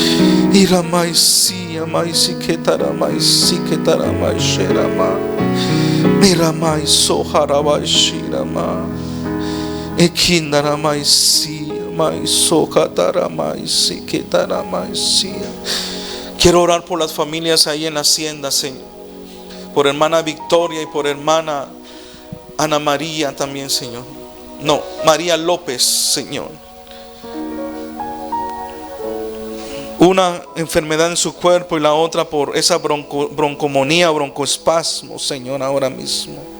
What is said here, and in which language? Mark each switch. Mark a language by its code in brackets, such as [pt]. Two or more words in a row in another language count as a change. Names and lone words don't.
[es] Iramaisi amaisi ketaramaisi ketaramaisi rama. Mira mai soharabai shirama. Ekindaramai sia mai sokataramai siketaramai sia. Quiero orar por las familias ahí en la hacienda, Señor. Por hermana Victoria y por hermana Ana María también, Señor. No, María López, Señor. Una enfermedad en su cuerpo y la otra por esa broncomonía, broncoespasmo, Señor, ahora mismo.